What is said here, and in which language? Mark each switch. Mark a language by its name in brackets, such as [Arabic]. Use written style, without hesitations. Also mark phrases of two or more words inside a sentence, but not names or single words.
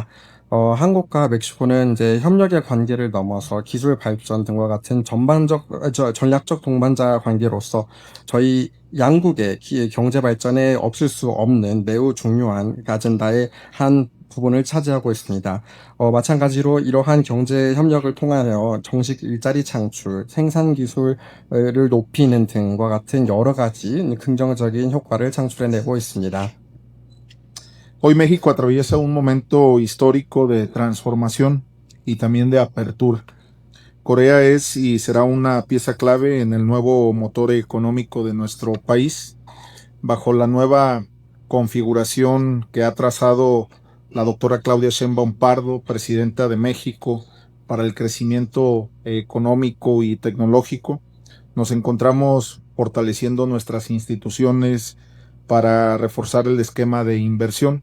[Korean] 한국과 멕시코는 이제 협력의 관계를 넘어서 기술 발전 등과 같은 전략적 동반자 관계로서 저희 양국의 경제 발전에 없을 수 없는 매우 중요한 아젠다의 한 부분을 차지하고 있습니다. 마찬가지로 이러한 경제 협력을 통하여 정식 일자리 창출, 생산 기술을 높이는 등과 같은 여러 가지 긍정적인 효과를 창출해내고 있습니다. [Spanish] Hoy México atraviesa un momento histórico de transformación y también de apertura. Corea es y será una pieza clave en el nuevo motor económico de nuestro país. Bajo la nueva configuración que ha trazado la doctora Claudia Sheinbaum Pardo, presidenta de México, para el crecimiento económico y tecnológico, nos encontramos fortaleciendo nuestras instituciones para reforzar el esquema de inversión.